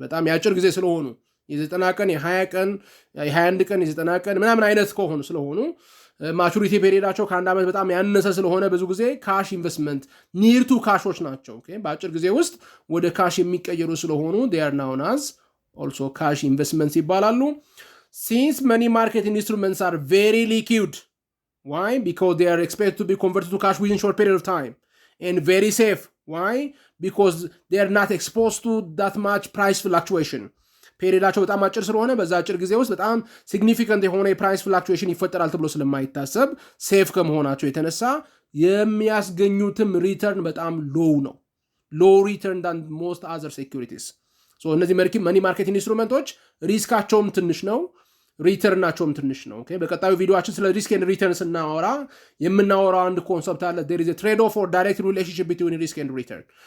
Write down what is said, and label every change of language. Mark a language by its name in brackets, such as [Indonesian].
[Amharic] በጣም ያጭር ጊዜ ስለሆኑ የ90 ቀን የ20 ቀን የ21 ቀን የ90 ቀን ምናምን አይነት ከሆኑ ስለሆኑ ማቹሪቲ ፔሪየዳቸው ከአንድ ዓመት በጣም ያነሰ ስለሆነ ብዙ ጊዜ ካሽ ኢንቨስትመንት ኒር ቱ ካሾች ናቸው። በአጭር ጊዜ ውስጥ ወደ ካሽ የሚቀየሩ ስለሆኑ [English] they are known as also cash investments [Amharic] ይባላሉ። [English] Since money market instruments are very liquid, why? Because they are expected to be converted to cash within short period of time, and very safe. Why? Because they are not exposed to that much price fluctuation. [Amharic] ፔሪየዳቸው በጣም አጭር ስለሆነ በዛ አጭር ጊዜ ውስጥ በጣም ሲግኒፊካንት የሆነ የፕራይስ ፍላክቹዌሽን ይፈጠራል ተብሎ ስለማይታሰብ ሴፍ ከመሆናቸው የተነሳ የሚያስገኙትም ሪተርን በጣም ሎው ነው። [English] ሎው ሪተርን ዳን ሞስት አዘር ሴኩሪቲስ። [Amharic] እነዚህ መኒ ማርኬት ኢንስትሩመንቶች ሪስካቸውም ትንሽ ነው፣ ሪተርናቸውም ትንሽ ነው። በቀጣዩ ቪዲዮአችን ስለ ሪስክ ኤንድ ሪተርን ስናወራ የምናወራው አንድ ኮንሰፕት አለ። [English] there is a trade off or direct relationship between risk and return.